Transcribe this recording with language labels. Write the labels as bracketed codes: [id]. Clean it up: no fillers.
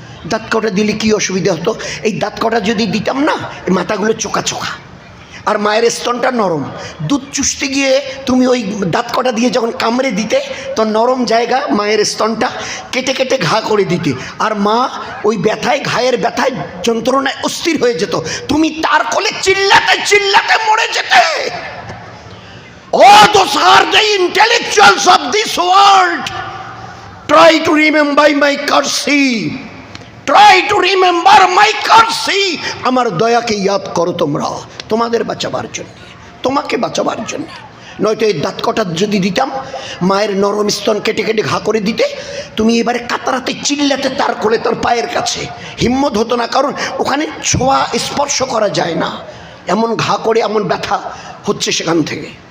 [bn] দাঁত কটা দিলে কি অসুবিধা হতো? এই দাঁত কটা যদি দিতাম না, এই মাথাগুলো চোকা চোকা, আর মায়ের স্তনটা নরম, দুধ চুষতে গিয়ে তুমি ওই দাঁত কটা দিয়ে যখন কামড়ে দিতে, তো নরম জায়গা মায়ের স্তনটা কেটে কেটে ঘা করে দিতে, আর মা ওই ব্যথায়, ঘায়ের ব্যথায়, যন্ত্রণায় অস্থির হয়ে যেত, তুমি তার কোলে চিল্লাতে চিল্লাতে মরে যেতে। [en] Oh, those are the intellectuals of this world. Try to remember my mercy. Try to remember my mercy. [bn] আমার দয়াকে ইয়াদ করো তোমরা, তোমাদের বাঁচাবার জন্য, তোমাকে বাঁচাবার জন্য। নয়তো এই দাঁত কটা যদি দিতাম, মায়ের নরম স্তন কেটে কেটে ঘা করে দিতে, তুমি এবারে কাতারাতে চিল্লাতে তার কোলে, তোর পায়ের কাছে হিম্মত হতো না, কারণ ওখানে ছোঁয়া স্পর্শ করা যায় না, এমন ঘা করে এমন ব্যথা হচ্ছে সেখান থেকে।